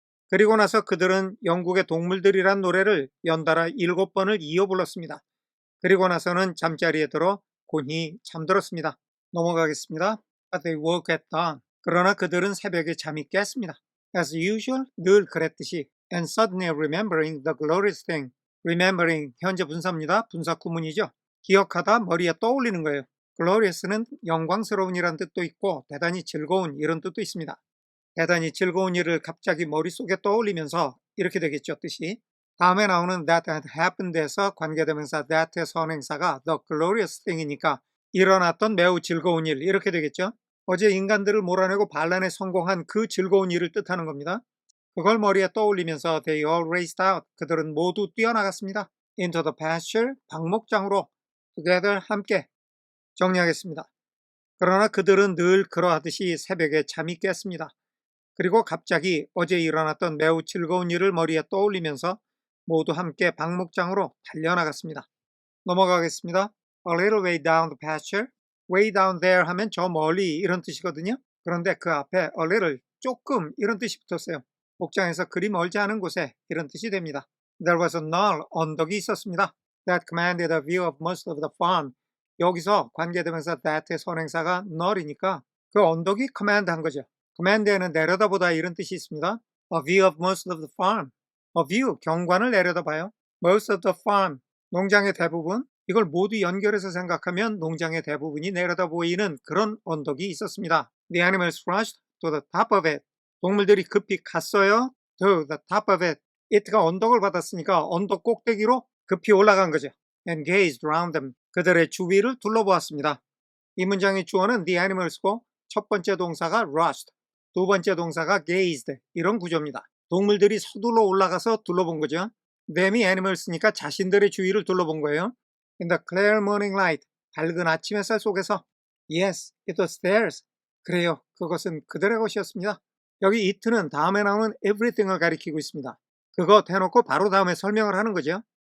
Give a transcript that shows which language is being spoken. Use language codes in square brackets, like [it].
[ko] 그리고 나서 그들은 영국의 동물들이란 노래를 연달아 7번을 이어 불렀습니다. 그리고 나서는 잠자리에 들어 곤히 잠들었습니다. 넘어가겠습니다. [en] But they woke at dawn. [ko] 그러나 그들은 새벽에 잠이 깼습니다. [en] As usual, [ko] 늘 그랬듯이. [en] And suddenly remembering the glorious thing. [ko] Remembering, 현재 분사입니다. 분사 구문이죠. 기억하다, 머리에 떠올리는 거예요. glorious는 영광스러운 이란 뜻도 있고 대단히 즐거운 이런 뜻도 있습니다. 대단히 즐거운 일을 갑자기 머릿속에 떠올리면서 이렇게 되겠죠, 뜻이. 다음에 나오는 [en] that had happened [ko] 에서 관계되면서 that의 선행사가 [en] the glorious thing [ko] 이니까 일어났던 매우 즐거운 일 이렇게 되겠죠. 어제 인간들을 몰아내고 반란에 성공한 그 즐거운 일을 뜻하는 겁니다. 그걸 머리에 떠올리면서 [en] they all raced out. [ko] 그들은 모두 뛰어나갔습니다. [en] into the pasture, [ko] 방목장으로 [en] together, [ko] 함께. 정리하겠습니다. 그러나 그들은 늘 그러하듯이 새벽에 잠이 깼습니다. 그리고 갑자기 어제 일어났던 매우 즐거운 일을 머리에 떠올리면서 모두 함께 방목장으로 달려나갔습니다. 넘어가겠습니다. [en] A little way down the pasture. way down there [ko] 하면 저 멀리 이런 뜻이거든요. 그런데 그 앞에 a little, 조금 이런 뜻이 붙었어요. 목장에서 그리 멀지 않은 곳에 이런 뜻이 됩니다. [en] There was a knoll, [ko] 언덕이 있었습니다. [en] That commanded a view of most of the farm. [ko] 여기서 관계되면서 that의 선행사가 knoll이니까 그 언덕이 command한 거죠. command에는 내려다보다 이런 뜻이 있습니다. [en] A view of most of the farm. A view, [ko] 경관을 내려다봐요. [en] Most of the farm, [ko] 농장의 대부분. 이걸 모두 연결해서 생각하면 농장의 대부분이 내려다 보이는 그런 언덕이 있었습니다. [en] The animals rushed to the top of it. [ko] 동물들이 급히 갔어요. [en] To the top of it. [ko] it가 언덕을 받았으니까 언덕 꼭대기로 급히 올라간 거죠. [en] And gazed around them. [ko] 그들의 주위를 둘러보았습니다. 이 문장의 주어는 the animals고 첫 번째 동사가 rushed, 두 번째 동사가 gazed 이런 구조입니다. 동물들이 서둘러 올라가서 둘러본 거죠. them이 animals니까 자신들의 주위를 둘러본 거예요. [en] In the clear morning light, [ko] 밝은 아침 햇살 속에서 [en] Yes, it was theirs. [ko] 그래요, 그것은 그들의 것이었습니다. 여기 it는 다음에 나오는 everything을 가리키고 있습니다. 그거 대놓고 바로 다음에 설명을 하는 거죠.